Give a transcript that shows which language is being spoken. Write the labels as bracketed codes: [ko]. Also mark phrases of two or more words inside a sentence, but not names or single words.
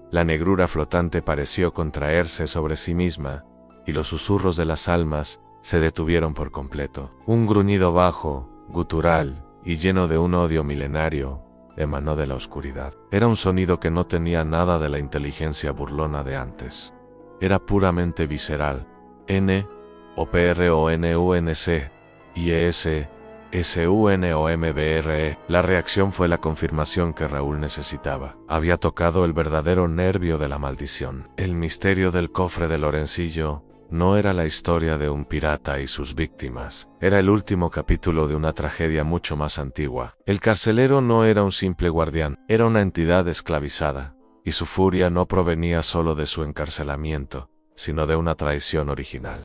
[es] La negrura flotante pareció contraerse sobre sí misma, y los susurros de las almas se detuvieron por completo. Un gruñido bajo, gutural y lleno de un odio milenario emanó de la oscuridad. Era un sonido que no tenía nada de la inteligencia burlona de antes. Era puramente visceral. N, O P R O N U N C, I E S, S U N O M B R E. La reacción fue la confirmación que Raúl necesitaba. Había tocado el verdadero nervio de la maldición. El misterio del cofre de Lorencillo no era la historia de un pirata y sus víctimas. Era el último capítulo de una tragedia mucho más antigua. El carcelero no era un simple guardián, era una entidad esclavizada, y su furia no provenía solo de su encarcelamiento, sino de una traición original.